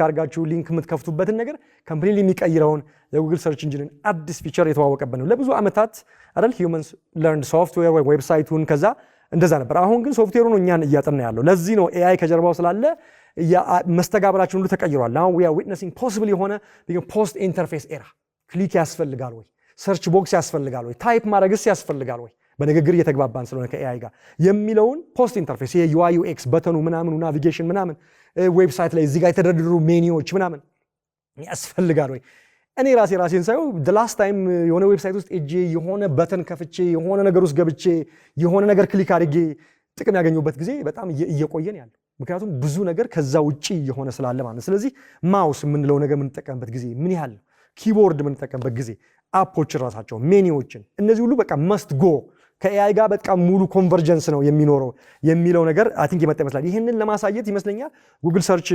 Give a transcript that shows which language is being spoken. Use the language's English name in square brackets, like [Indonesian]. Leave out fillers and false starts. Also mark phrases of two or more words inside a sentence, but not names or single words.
[Amharic] አድርጋችሁ ሊንክ የምትከፍቱበትን ነገር ኮምፕሊትሊ የሚቀይረውን የጉግል ሰርች ኢንጂንን አዲስ ፊቸር የተዋወቀበት ነው። ለብዙ ዓመታት አይደል [English] humans learned software [Amharic] ወይ ዌብሳይቱን ከዛ እንደዛ ነበር። አሁን ግን ሶፍትዌሩ ነው እኛን እያጠና ያለው። ለዚህ ነው ኤአይ ከጀርባው ስላለ መስተጋብራችን ሁሉ ተቀይሯል። አሁን [English] we are witnessing possible [Amharic] የሆነ [English] post interface era። [Amharic] ክሊክ ያስፈልጋል ወይ? [English] search box [Amharic] ያስፈልጋል ወይ? ታይፕ ማድረግስ ያስፈልጋል ወይ? በንግግር እየተግባባን ስለሆነ ከኤአይ ጋር የሚለውን [English] post interface [Amharic] ይሄ [English] UI UX [Amharic] በተኑ ምናምኑ ናቪጌሽን ምናምን ዌብሳይት ላይ እዚህ ጋር የተደረደሩ ሜኒዎች ምናምን ያስፈልጋል ወይ? እኔ ራሴን ሳየው [English] the last time [Amharic] የሆነ ዌብሳይት ውስጥ እጄ የሆነ በተን ከፍቼ የሆነ ነገር ውስጥ ገብቼ የሆነ ነገር ክሊክ አድርጌ ጥቅም ያገኙበት ጊዜ በጣም እየቆየን ያለው። ምክንያቱም ብዙ ነገር ከዛ ውጪ የሆነ ስላለ ማለት ነው። ስለዚህ ማውስ የምንለው ነገር የምንጠቀምበት ጊዜ ምን ያህል ነው? ኪቦርድ የምንጠቀምበት ጊዜ አፖችን ራሳቸው ሜኒዎችን እነዚህ ሁሉ በቃ [English] must go [Amharic] ከኤአይ ጋር በጣም ሙሉ ኮንቨርጀንስ ነው የሚኖረው የሚለው ነገር [English] I think [Amharic] የመጣ ይመስላል። ይህንን ለማሳየት ይመስለኛል ጉግል ሰርች